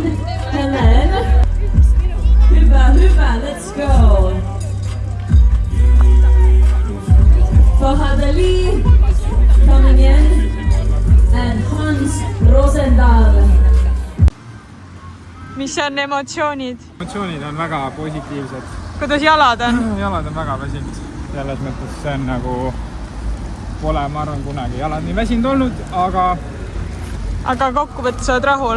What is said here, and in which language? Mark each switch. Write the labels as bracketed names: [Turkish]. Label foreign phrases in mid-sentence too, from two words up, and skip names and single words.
[English] Helen. Huba, let's go. Fahad Ali coming in and Hans Rosendahl. [Estonian] Mis on emotsioonid? Emotsioonid on väga positiivsed. Kuidas jalad on? Jalad on väga väsinud. Selles mõttes see on nagu pole, ma arvan, kunagi jalad nii väsinud olnud, aga kokkuvõttes oled rahul?